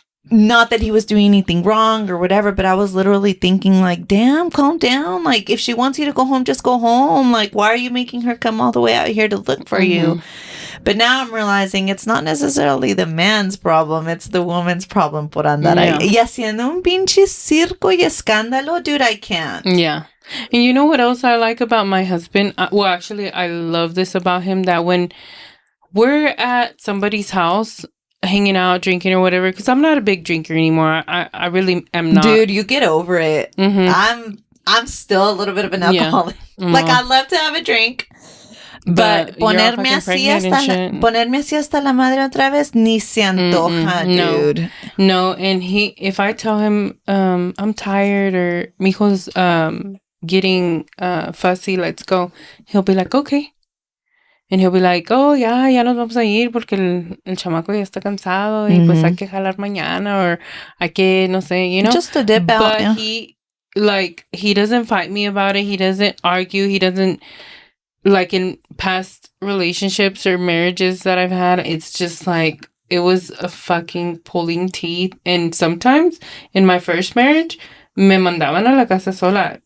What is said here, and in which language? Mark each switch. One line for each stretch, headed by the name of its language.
English: not that he was doing anything wrong or whatever, but I was literally thinking like, damn, calm down. Like, if she wants you to go home, just go home. Like, why are you making her come all the way out here to look for you? But now I'm realizing it's not necessarily the man's problem. It's the woman's problem
Spanish: por andar ahí. Y haciendo un pinche circo y escándalo.
English: Dude, I can't. Yeah. And you know what else I like about my husband? Well, actually, I love this about him, that when we're at somebody's house hanging out, drinking or whatever, because I'm not a big drinker anymore. I really am not. Dude, you get over it. I'm still a little bit of an alcoholic. Like, I love to have a drink.
Spanish: But ponerme así hasta la madre otra vez, ni se antoja, dude.
English: No, and if I tell him I'm tired or mijo's getting fussy, let's go, he'll be like, okay. And he'll be like, oh,
Spanish: ya nos vamos a ir porque el chamaco ya está cansado y pues hay que jalar mañana, or hay que, no sé,
English: you know. Just to dip out. But he doesn't fight me about it. He doesn't argue. He doesn't, like in past relationships or marriages that I've had, it's just like, it was a fucking pulling teeth. And sometimes in my first marriage,
Spanish: me mandaban a la casa sola.